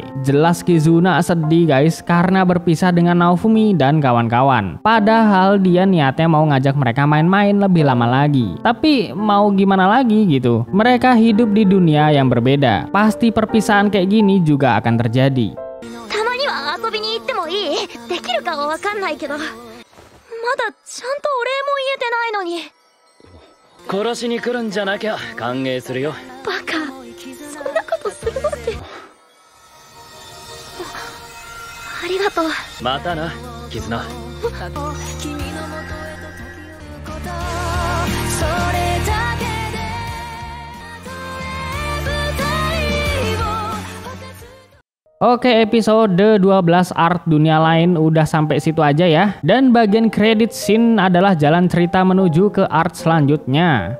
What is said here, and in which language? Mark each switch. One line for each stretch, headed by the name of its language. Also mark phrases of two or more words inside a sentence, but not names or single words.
Indonesian: Jelas Kizuna sedih guys karena berpisah dengan Naofumi dan kawan-kawan. Padahal dia niatnya mau ngajak mereka main-main lebih lama lagi. Tapi mau gimana lagi gitu. Mereka hidup di dunia yang berbeda. Pasti perpisahan kayak gini juga akan terjadi.
Japanese: まだちゃんとお礼も言えてないのに。殺しに来るんじゃなきゃ歓迎するよ。バカ、そんなことするわけ。ありがとう。またな、絆。
Indonesian: Oke, episode 12 Art Dunia Lain udah sampai situ aja ya. Dan bagian credit scene adalah jalan cerita menuju ke art selanjutnya.